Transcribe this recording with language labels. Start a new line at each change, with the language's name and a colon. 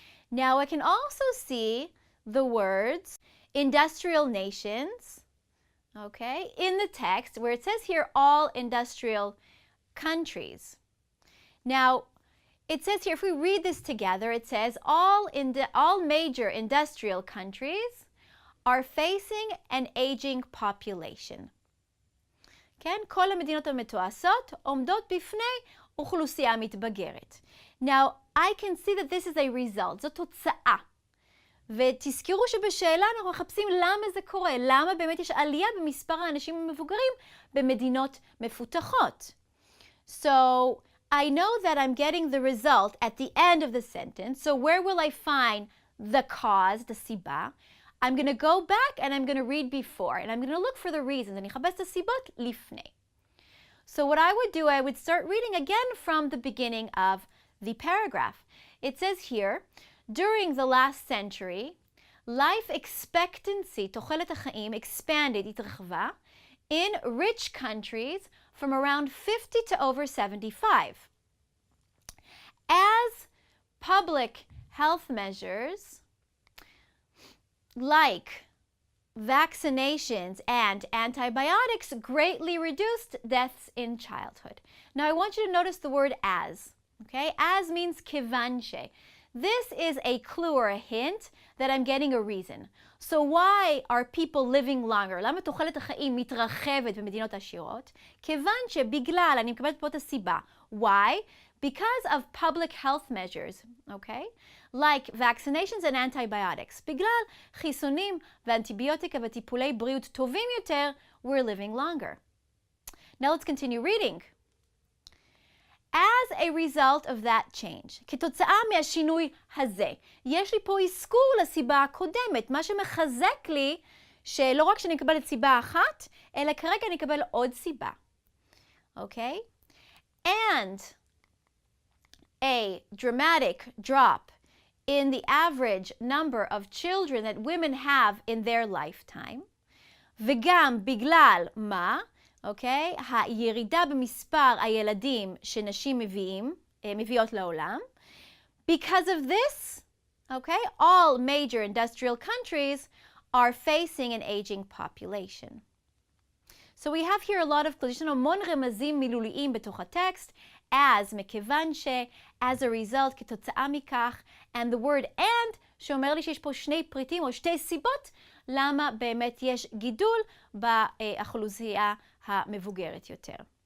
English: Now I can also see the words industrial nations, okay, in the text where it says here all industrial countries. Now, it says here, if we read this together, it says all major industrial countries are facing an aging population.
Hebrew: כן? כל המדינות המתועשות עומדות בפני אוכלוסייה מתבגרת.
English: Now, I can see that this is a result,
Hebrew: זו תוצאה. ותזכרו שבשאלה אנחנו מחפשים למה זה קורה, למה באמת יש עלייה במספר האנשים המבוגרים במדינות מפותחות.
English: So, I know that I'm getting the result at the end of the sentence, so where will I find the cause, the סיבה? I'm going to go back and I'm going to read before, and I'm going to look for the reasons.
Hebrew: אני אחפש את הסיבות לפני.
English: So what I would do, I would start reading again from the beginning of the paragraph. It says here, during the last century, life expectancy,
Hebrew: תוחלת החיים,
English: expanded, התרחבה, in rich countries from around 50 to over 75. As public health measures like vaccinations and antibiotics greatly reduced deaths in childhood. Now I want you to notice the word as, okay? As means כיוון ש. This is a clue or a hint that I'm getting a reason. So why are people living longer?
Hebrew: למה תוחלת החיים מתרחבת במדינות עשירות? כיוון שבגלל, אני מקבלת פה את הסיבה.
English: Why? Because of public health measures, okay? Like vaccinations and antibiotics.
Hebrew: בגלל חיסונים ואנטיביוטיקה וטיפולי בריאות טובים יותר,
English: we're living longer. Now let's continue reading. As a result of that change,
Hebrew: כתוצאה מהשינוי הזה, יש לי פה אזכור לסיבה הקודמת, מה שמחזק לי שלא רק שאני אקבל את סיבה אחת, אלא כרגע אני אקבל עוד סיבה.
English: Okay? And a dramatic drop in the average number of children that women have in their lifetime,
Hebrew: וגם בגלל מה? אוקיי? הירידה במספר הילדים שנשים מביאות לעולם.
English: Because of this, okay, all major industrial countries are facing an aging population. So we have here a lot of
Hebrew: יש לנו המון רמזים מילוליים בתוך הטקסט, as, מכיוון ש, as a result, כתוצאה מכך,
English: and the word and,
Hebrew: שאומר לי שיש פה שני פריטים או שתי סיבות, למה באמת יש גידול באוכלוסייה המבוגרת יותר.